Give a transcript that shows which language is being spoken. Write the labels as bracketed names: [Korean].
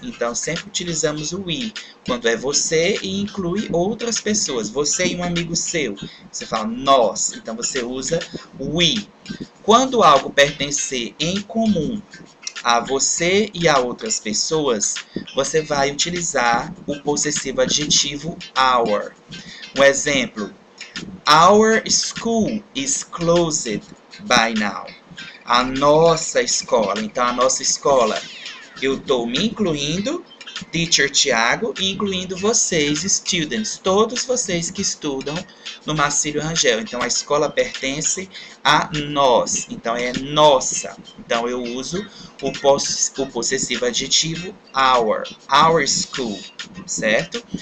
[Portuguese] Então, sempre utilizamos o we quando é você e inclui outras pessoas. Você e um amigo seu. Você fala nós. Então, você usa we. Quando algo pertencer em comum a você e a outras pessoas, você vai utilizar o possessivo adjetivo our. Um exemplo, [English] our school is closed by now. [Portuguese] A nossa escola. Então, a nossa escola, eu estou me incluindo, Teacher Tiago, e incluindo vocês, students, todos vocês que estudam no Marcílio Rangel. Então, a escola pertence a nós. Então, é nossa. Então, eu uso o possessivo adjetivo our school, certo?